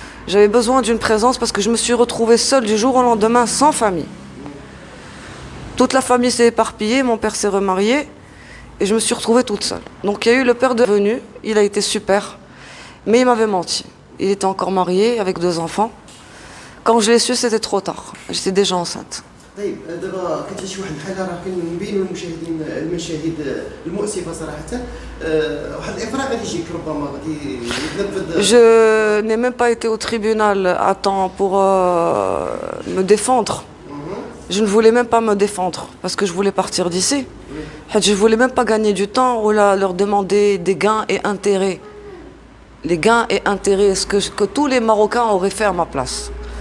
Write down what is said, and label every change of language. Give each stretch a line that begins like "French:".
French: J'avais besoin d'une présence parce que je me suis retrouvée seule du jour au lendemain, sans famille. Toute la famille s'est éparpillée, mon père s'est remarié et je me suis retrouvée toute seule. Donc il y a eu le père devenu, il a été super, mais il m'avait menti. Il était encore marié avec 2 enfants. Quand je l'ai su, c'était trop tard. J'étais déjà enceinte.
Arabic: طيب دابا كتعيش واحد الحاله راه كاين من بين المشاهدين المشاهد المؤسفه صراحه واحد الافراغ غادي يجيك ربما غادي يتنفذ.
French: Je n'ai même pas été au tribunal à temps pour me défendre. Je ne voulais même pas me défendre parce que je voulais partir d'ici. Je ne voulais même pas gagner du temps ou leur demander des gains et intérêts. Les gains et intérêts, ce que tous les Marocains auraient fait à ma place.